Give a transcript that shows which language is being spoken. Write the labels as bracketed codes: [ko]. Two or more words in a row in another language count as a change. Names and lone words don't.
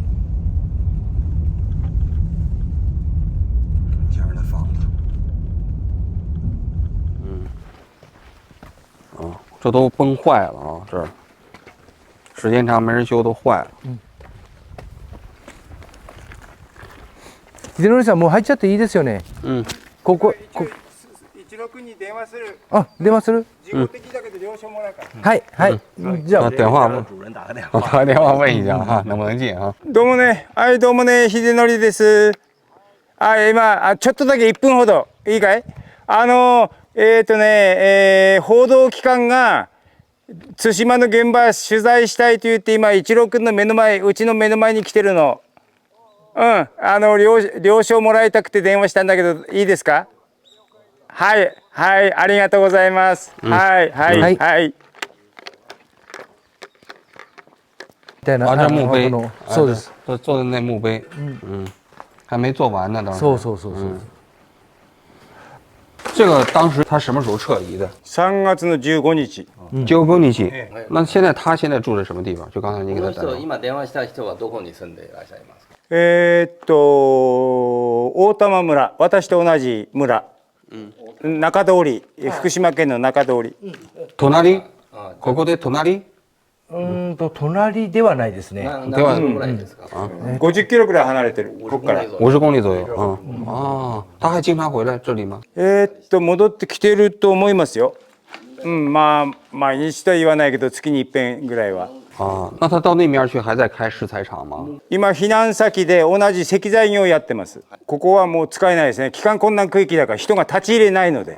[zh] 前面的房子，这都崩坏了啊！这时间长没人修都坏了。 [ja] 秀則さんもう入っちゃっていいですよね。ここ 16に電話する。あ、電話する？事故的だけど了承もらうから。はいはい。じゃあ [zh] 电话问，主人打个电我话。打个电话问一下哈，能不能进啊？ [ja] どうもね、はいどうもね、秀則です。今ちょっとだけ1分ほどいいかい？報道機関が対馬の現場取材したいと言って今一郎君の目の前、うちの目の前に来てるの。了承もらいたくて電話したんだけどいいですか？はいはいありがとうございます。はいはいはい。みたいな。 [zh] 啊，这墓碑， [ja] そうです。 [zh] 做的那墓碑，还没做完呢，当时。 [ja] そう。 [zh] 这这个当时他什么时候撤离的 [ja] 3月の15日。？15日。 [zh] 那他现在住在什么地方？就刚才你给他打。 [ja] 今電話した人はどこに住んでいらっしゃいますか？大玉村、私と同じ村、中通り、福島県の中通り。隣？ここで隣？隣ではないですね。何キロぐらいですか 50キロぐらい離れてる、ここから。 [zh] 50 公里左右。他还经常回来这里吗？ [ja] 戻ってきてると思いますよ。まあ毎日とは言わないけど月に一遍ぐらいは。 [zh] 那他到那面去还在开石材厂吗？ [ja] 今避難先で同じ石材業をやってます。ここはもう使えないですね。帰還困難区域だから人が立ち入れないので。